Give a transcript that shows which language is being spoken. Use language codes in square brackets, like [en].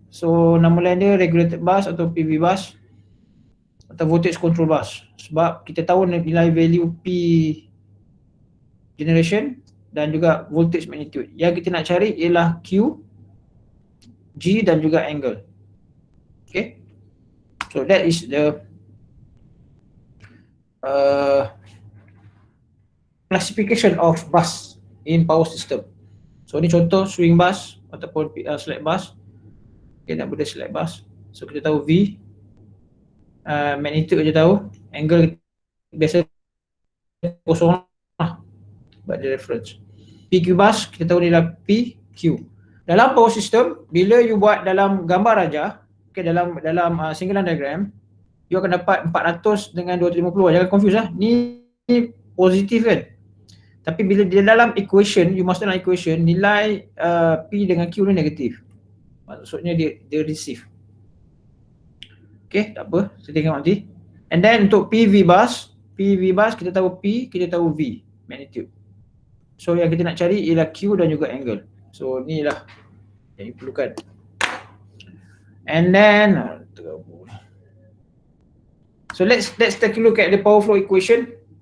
[ms] So nama lain dia regulated bus atau PV bus atau voltage control bus. Sebab kita tahu nilai value P generation dan juga voltage magnitude. Yang kita nak cari ialah Q, G dan juga angle. [en] Okay, so that is the classification of bus in power system. [ms] So ni contoh swing bus ataupun slack bus. Okay, nak benda slack bus. So kita tahu V, magnitude kita tahu, angle biasa kosong lah buat the reference. PQ bus kita tahu nilai P, Q. Dalam power system, bila you buat dalam gambar raja, okay, dalam single line diagram, you akan dapat 400 dengan 250. Jangan confuse lah. Ni positif kan. Tapi bila dia dalam equation, you masuk dalam equation, nilai P dengan Q ni negatif. Maksudnya dia receive. Okay, tak apa. Kita tengok nanti. And then untuk PV bus kita tahu P, kita tahu V, magnitude. So yang kita nak cari ialah Q dan juga angle. So ni lah yang diperlukan. [en] And then so let's take a look at the power flow equation.